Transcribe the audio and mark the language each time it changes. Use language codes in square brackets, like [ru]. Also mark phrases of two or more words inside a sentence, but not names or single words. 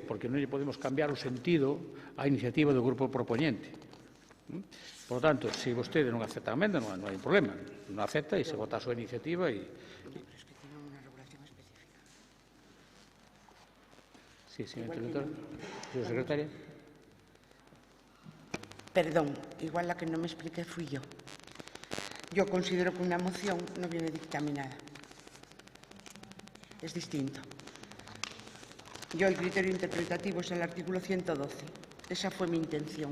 [gl] Porque non lle podemos cambiar o sentido á iniciativa do grupo propoñente. Por tanto, se vostede non acepta a emenda, non hai problema. Non acepta e se vota a súa iniciativa e... Sí, señor interventor. Señora secretaria. [es] Perdón, igual la que no me expliqué fui yo. Yo considero que una moción no viene dictaminada. Es distinto. Yo el criterio interpretativo es el artículo 112. Esa fue mi intención.